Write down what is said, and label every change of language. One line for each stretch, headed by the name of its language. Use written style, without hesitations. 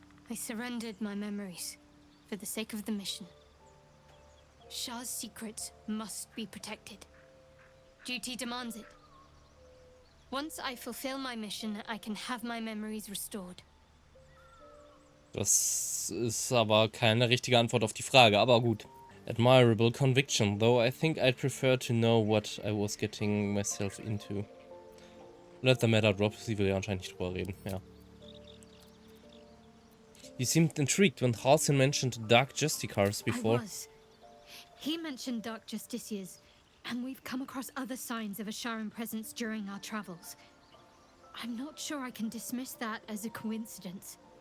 English: I surrendered my memories for the sake of the mission. Shah's secrets must be protected. Duty demands it. Once I fulfill my mission, I can have my memories restored.
German: Das ist aber keine richtige Antwort auf die Frage, aber gut.
English: Admirable conviction, though I think I'd prefer to know what I was getting myself into. Let the matter drop,
German: sie will ja anscheinend nicht drüber reden, ja.
English: You seemed intrigued when Halcyon mentioned Dark Justicars before. I was. He mentioned Dark Justiciars, and we've come across other signs of a Sharan presence during our travels. I'm not sure I can dismiss that as a coincidence.